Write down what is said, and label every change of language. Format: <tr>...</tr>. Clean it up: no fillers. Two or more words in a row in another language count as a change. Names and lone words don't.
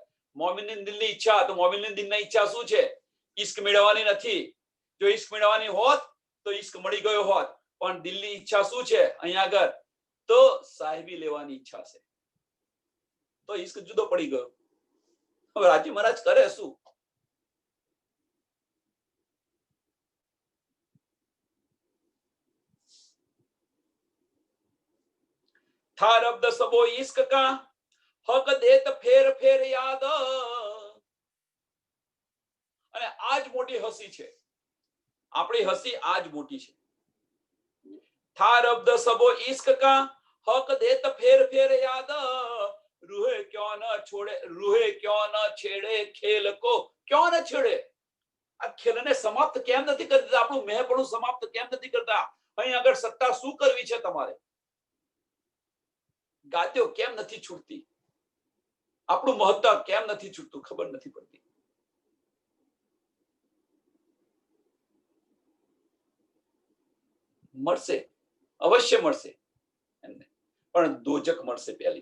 <gu>મોમિનની દિલની ઈચ્છા. તો મોમિનની દિલની ઈચ્છા શું છે? ઇશ્ક મેળવવાની નથી. જો ઇશ્ક મેળવવાની હોત તો ઇશ્ક મળી ગયો હોત, પણ દિલની ઈચ્છા શું છે અહીંયા આગળ? તો સાહેબી લેવાની ઈચ્છા છે. તો ઇશ્ક જુદો પડી ગયો. હવે રાજ્ય મહારાજ કરે શું?</gu> <hi>था रब्द सबो इश्क का, हक देत फेर फेर याद.</hi> <gu>અને આજ મોટી હસી છે, આપણી હસી આજ મોટી છે.</gu> <hi>था रब्द सबो इश्क का, हक देत फेर फेर याद. रूहे क्यों न छोड़े, रूहे क्यों न छेड़े खेल को, क्यों न छेड़े.</hi> <gu>આ ખેલને સમાપ્ત કેમ નથી કરતા? આપણું મેહપણું સમાપ્ત કેમ નથી કરતા? અહીં આગળ સત્તા શું કરવી છે તમારે? ગાદ્યો કેમ નથી છૂટતી? આપણું મહત્વ કેમ નથી છૂટતું? ખબર નથી પડતી. મળશે, અવશ્ય મળશે એમને, પણ દોજક મળશે પહેલી.</gu>